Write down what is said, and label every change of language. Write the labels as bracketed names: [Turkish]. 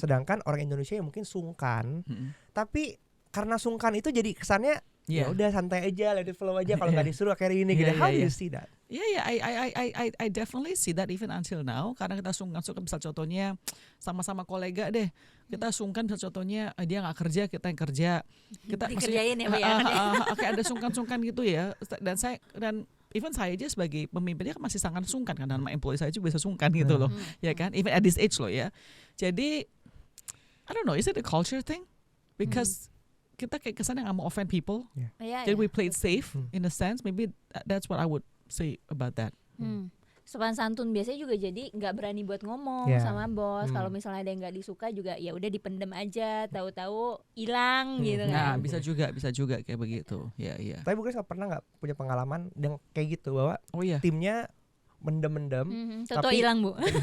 [Indonesian] Sedangkan orang Indonesia yang mungkin sungkan, tapi karena sungkan itu jadi kesannya ya udah santai aja, [English] let it flow [Indonesian] aja, kalau nggak disuruh kayak ini gitu. [English] How do you see that? Yeah, I definitely see that even until now. [Indonesian] Karena kita sungkan misal contohnya sama-sama kolega deh, kita sungkan misal contohnya dia nggak kerja, kita yang kerja, kita dikerjain ya Bu ya. Kayak ada sungkan gitu ya. Dan even saya aja sebagai pemimpinnya kan masih sangat sungkan kan, dan sama employee saya juga bisa sungkan gitu loh, ya kan? [English] Even at this age loh ya. Jadi I don't know, is it a culture thing? Because [Indonesian] kita kayak kesannya nggak mau [English] offend people. Jadi we play it safe in a sense. Maybe that's what I would say about that. [Indonesian] Sopan santun biasanya juga jadi nggak berani buat ngomong sama bos. Kalau misalnya ada yang nggak disuka juga ya udah dipendem aja. Tahu-tahu hilang gitu kan. Nah bisa juga kayak begitu. Ya. Tapi Bu Grace pernah nggak punya pengalaman yang kayak gitu bahwa timnya mendem-mendem tapi hilang Bu.